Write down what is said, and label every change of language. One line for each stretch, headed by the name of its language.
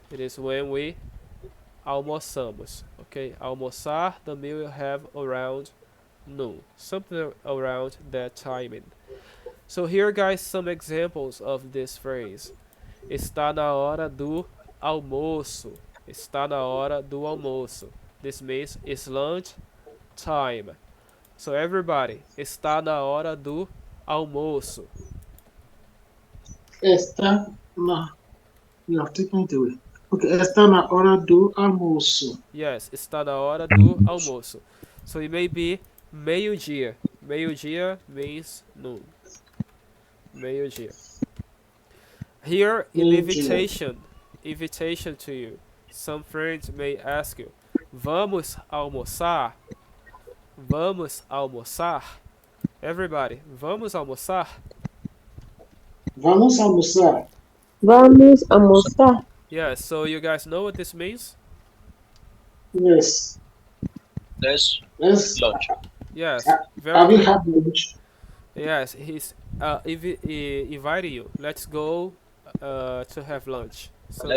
English: It is when we almoçamos. Okay, almoçar, the meal you have around noon, something around that timing. So here, guys, some examples of this phrase.
Portuguese: Está na hora do almoço. Está na hora do almoço.
English: This means it's lunch time. So everybody,
Portuguese: está na hora do almoço. Está na.
English: You have taken it away.
Portuguese: Okay, está na hora do almoço. Yes, está na hora do almoço.
English: So it may be meio-dia. Meio-dia means noon. Meio-dia. Here in
Portuguese: Mentira.
English: invitation to you. Some friends may ask you,
Portuguese: vamos almoçar? Vamos almoçar? Everybody, vamos almoçar? Vamos almoçar. Vamos almoçar.
English: Yeah, so you guys know what this means? Yes. Let's Let's. lunch. Yes, Uh, very have you good. had lunch? Yes, he's inviting you. Let's go to have lunch. Something